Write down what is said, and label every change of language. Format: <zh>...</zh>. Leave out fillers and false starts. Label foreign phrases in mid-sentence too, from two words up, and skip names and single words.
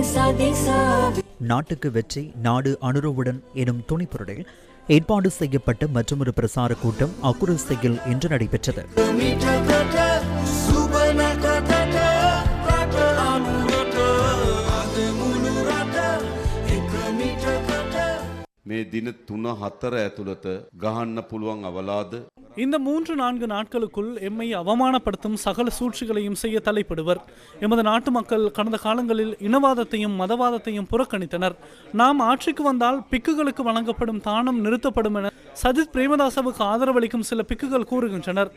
<ta>நாட்டுக்கு வெற்றி நாடு அனுரவுடன் எனும் துணிப்பொருளில் ஏற்பாடு செய்யப்பட்ட மற்றொரு பிரசார கூட்டம் அக்குரஸ்தையில் இன்று நடைபெற்றது.</ta> <si>මේ දින 3-4 ඇතුළත ගහන්න පුළුවන් අවලාද</si> <ta>இந்த 3-4 நாட்களுக்குள் எம்மை அவமானப்படுத்தும் சகல சூழ்ச்சிகளையும் செய்ய தலைப்படுவர். எமது நாட்டு மக்கள் கடந்த காலங்களில் இனவாதத்தையும் மதவாதத்தையும் புறக்கணித்தனர். நாம் ஆட்சிக்கு வந்தால் பிக்குகளுக்கு வழங்கப்படும் தானம் நிறுத்தப்படும் என சஜித் பிரேமதாசவுக்கு ஆதரவளிக்கும் சில பிக்குகள் கூறுகின்றனர்.</ta>